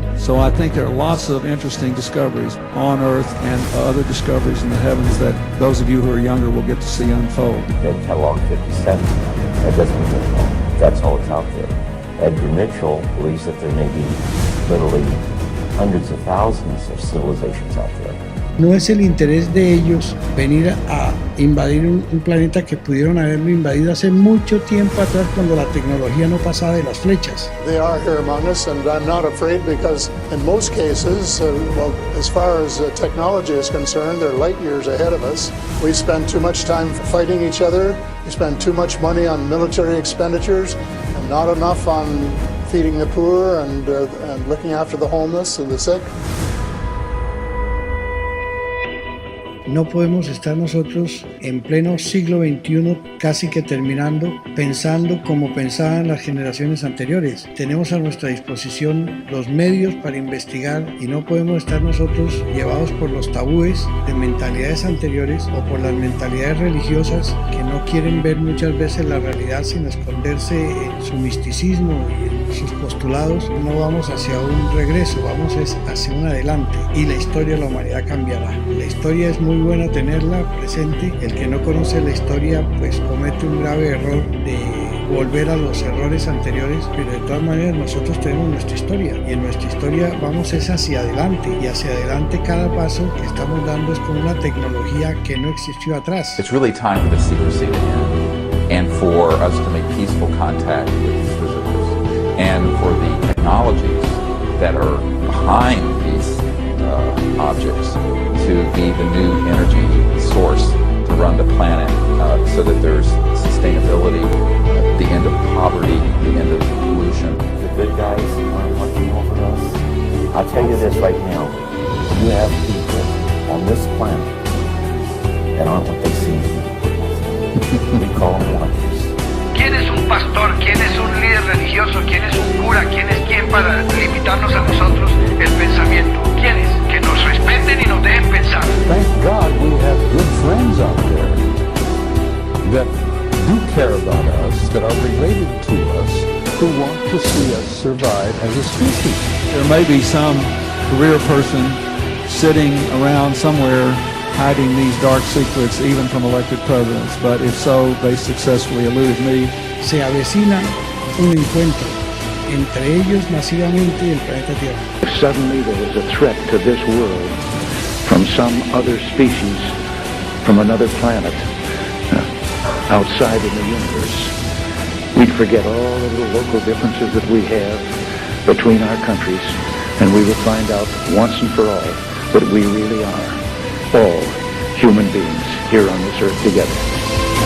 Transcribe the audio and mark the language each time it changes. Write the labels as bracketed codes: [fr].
[en] So I think there are lots of interesting discoveries on Earth and other discoveries in the heavens that those of you who are younger will get to see unfold. Ed Kellogg 57, that doesn't mean that's all that's out there. Edgar Mitchell believes that there may be literally hundreds of thousands of civilizations out there. [es] No es el interés de ellos venir a invadir un planeta que pudieron haberlo invadido hace mucho tiempo atrás cuando la tecnología no pasaba de las flechas. [en] They are here among us, and I'm not afraid because in most cases, well, as far as technology is concerned, they're light years ahead of us. We spend too much time fighting each other. We spend too much money on military expenditures and not enough on feeding the poor and looking after the homeless and the sick. [es] No podemos estar nosotros en pleno siglo XXI, casi que terminando, pensando como pensaban las generaciones anteriores. Tenemos a nuestra disposición los medios para investigar y no podemos estar nosotros llevados por los tabúes de mentalidades anteriores o por las mentalidades religiosas que no quieren ver muchas veces la realidad sin esconderse en su misticismo y en sus postulados. No vamos hacia un regreso, vamos hacia un adelante y la historia de la humanidad cambiará. La historia es muy buena tenerla presente. El que no conoce la historia pues comete un grave error de volver a los errores anteriores, pero de todas maneras nosotros tenemos nuestra historia y en nuestra historia vamos hacia adelante y hacia adelante cada paso que estamos dando es con una tecnología que no existió atrás. [en] It's really time for the secrecy to end and for us to make peaceful contact with these visitors and for the technologies that are behind these objects to be the new energy source to run the planet so that there's sustainability, the end of poverty, the end of pollution. The good guys aren't watching over us. I'll tell you this right now, you have people on this planet that aren't what they seem to be. We call them watchers. [es] ¿Quién es un pastor? ¿Quién es un líder religioso? ¿Quién es un cura? ¿Quién es quién para limitarnos a nosotros el pensamiento? ¿Quién es? Que nos respeten y nos dejen pensar. [en] Thank God we have good friends out there that do care about us, that are related to us, who want to see us survive as a species. There may be some career person sitting around somewhere hiding these dark secrets even from elected presidents, but if so, they successfully eluded me. [es] Se avecina un encuentro entre ellos masivamente y el planeta Tierra. [en] If suddenly there was a threat to this world from some other species, from another planet, outside in the universe, we'd forget all of the local differences that we have between our countries, and we would find out once and for all that we really are all human beings here on this earth together.